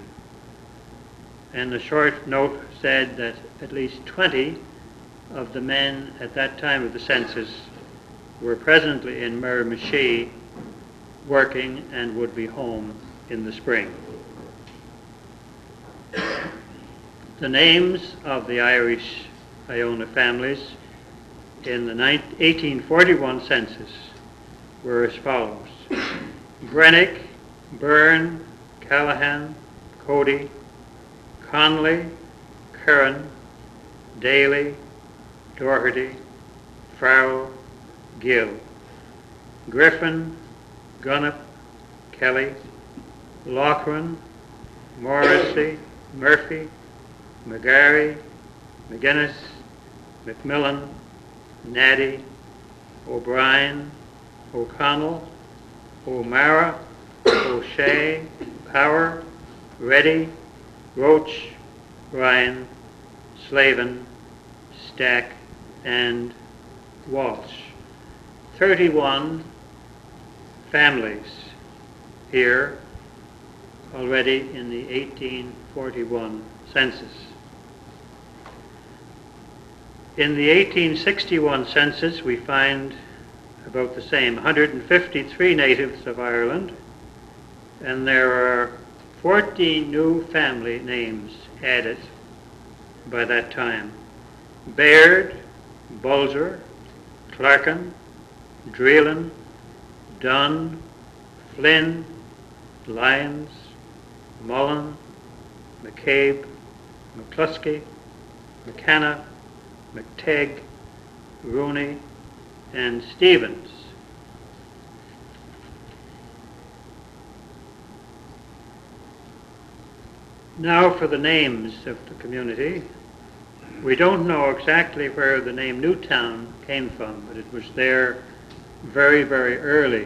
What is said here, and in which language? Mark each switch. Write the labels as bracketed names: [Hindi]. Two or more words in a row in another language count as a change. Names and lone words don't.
[English] And the short note said that at least 20 of the men at that time of the census were presently in Miramichi working and would be home in the spring. The names of the Irish Iona families in the 1841 census were as follows: Brennick, Byrne, Callahan, Cody, Conley, Curran, Daly, Doherty, Farrell, Gill, Griffin, Gunnip, Kelly, Loughran, Morrissey, Murphy, McGarry, McGuinness, McMillan, Naddy, O'Brien, O'Connell, O'Mara, O'Shea, Power, Reddy, Roach, Ryan, Slavin, Stack, and Walsh. 31 families here already in the 1841 census. In the 1861 census, we find about the same, 153 natives of Ireland, and there are 14 new family names added by that time. Baird, Bulger, Clarkin, Dreelan, Dunn, Flynn, Lyons, Mullen, McCabe, McCluskey, McKenna, McTegg, Rooney, and Stevens. Now for the names of the community. We don't know exactly where the name Newtown came from, but it was there very, very early.